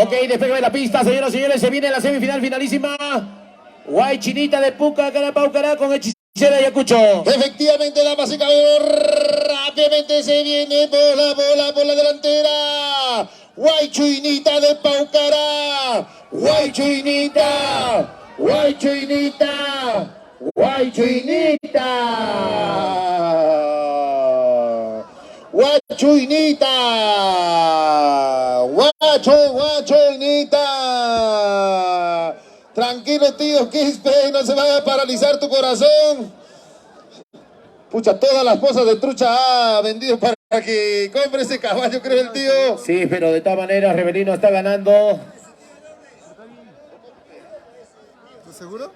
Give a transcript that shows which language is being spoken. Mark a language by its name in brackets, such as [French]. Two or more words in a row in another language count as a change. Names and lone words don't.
[Spanish] despegue de la pista, señoras y señores. Se viene la semifinal finalísima. Guaychinita de Puca, Carapaucará con Hechicera Ayacucho. Efectivamente, damas y caballeros, rápidamente se viene por la delantera. Guaychuinita de Paucará. Guaychuinita. Guaychuinita. Guaychuinita. Guaychuinita. Guaychuinita. Tranquilo, tío Quispe, no se vaya a paralizar tu corazón. Pucha, todas las posas de trucha ha vendido para que compre ese caballo, creo el tío. Sí, pero de todas maneras, Rebelino está ganando. ¿Estás seguro?